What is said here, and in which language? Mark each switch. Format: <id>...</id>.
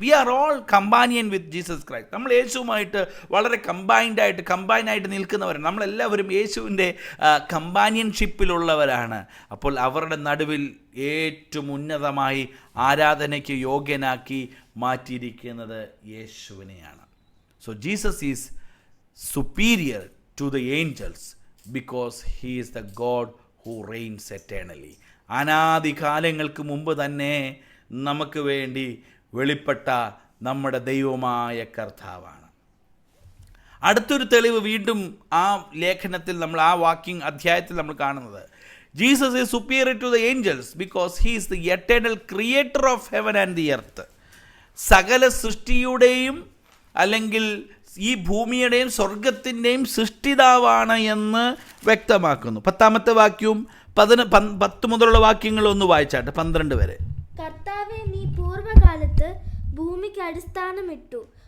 <en>We are all companion with Jesus Christ.</en> <ml>നമ്മൾ യേശുവുമായിട്ട് വളരെ കമ്പൈനായിട്ട് നിൽക്കുന്നവരാണ്. നമ്മളെല്ലാവരും യേശുവിൻ്റെ കമ്പാനിയൻഷിപ്പിലുള്ളവരാണ്. അപ്പോൾ അവരുടെ നടുവിൽ ഏറ്റവും ഉന്നതമായി ആരാധനയ്ക്ക് യോഗ്യനാക്കി മാറ്റിയിരിക്കുന്നത് യേശുവിനെയാണ്.</ml> <en>So Jesus is superior to the angels because he is the God who reigns eternally.</en> <ml>അനാദികാലങ്ങൾക്ക് മുമ്പ് തന്നെ നമുക്ക് വേണ്ടി വെളിപ്പെട്ട നമ്മുടെ ദൈവമായ കർത്താവാണ്. അടുത്തൊരു തെളിവ് വീണ്ടും ആ ലേഖനത്തിൽ നമ്മൾ അധ്യായത്തിൽ നമ്മൾ കാണുന്നത്,</ml> <en>Jesus is superior to the angels because he is the eternal creator of heaven and the earth.</en> <ml>സകല സൃഷ്ടിയുടെയും അല്ലെങ്കിൽ ഈ ഭൂമിയുടെയും സ്വർഗത്തിൻ്റെയും സൃഷ്ടിതാവാണ് എന്ന് വ്യക്തമാക്കുന്നു. 10-ാമത്തെ വാക്യവും 10 മുതലുള്ള വാക്യങ്ങളൊന്ന് വായിച്ചാട്ടെ, 12 വരെ. കർത്താവേ, നീ പൂർവ്വകാലത്ത് ഭൂമിക്ക് അടിസ്ഥാനമിട്ടു.</ml>